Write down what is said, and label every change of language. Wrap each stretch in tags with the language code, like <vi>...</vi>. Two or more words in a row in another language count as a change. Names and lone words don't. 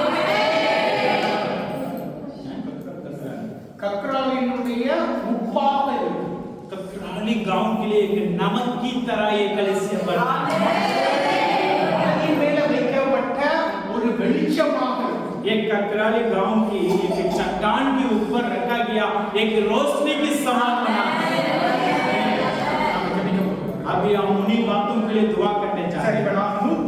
<ta>கக்ராலினுடைய உப்பாக இருக்கும்.</ta> <hi>ककराली गांव के लिए एक नमक की तरह ये कलीसिया बना है।</hi> <ta>மலையின் மேல வைக்கப்பட்ட ஒரு வெளிச்சமாக இருக்கும்.</ta> <hi>ये ककराली गांव की एक चट्टान के ऊपर रखा गया एक रोशनी के समान बना है।</hi> <ta>நாம் ஜெபிக்க போறோம்.</ta> <hi>अभी हम उन्हीं बातों के लिए दुआ करने जा</hi> <ta>சரி</ta> <hi>रहे</hi> <ta>இப்ப</ta> <hi>हैं।</hi> <ta>நான்</ta>